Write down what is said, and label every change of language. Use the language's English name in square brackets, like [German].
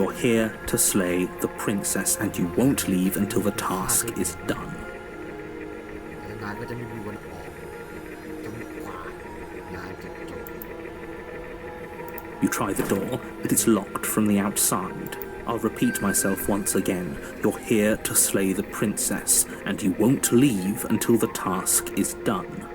[English] You're here to slay the princess, and you won't leave until the task is done. [Thai] นายก็จะไม่มีวันออกจนกว่างานจะจบ [English] You try the door, but it's locked from the outside. I'll repeat myself once again. You're here to slay the princess, and you won't leave until the task is done.